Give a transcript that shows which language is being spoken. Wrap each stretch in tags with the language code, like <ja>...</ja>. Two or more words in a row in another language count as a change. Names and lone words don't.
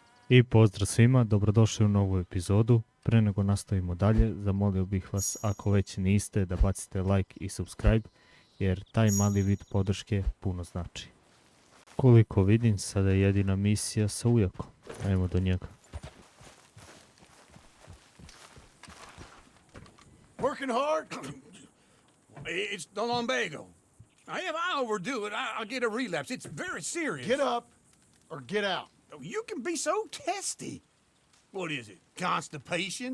<sr>I pozdrav svima, dobrodošli u novu epizodu. Pre nego nastavimo dalje, zamolio bih vas, ako već niste, da bacite like i subscribe, jer taj mali vid podrške puno znači. Koliko vidim, sada je jedina misija sa ujakom. Ajmo do njega.</sr> <en>Working hard? It's the lumbago. If I overdo it, I'll get a relapse. It's very serious. Get up or get out. You can be so testy. What is it, constipation?</en>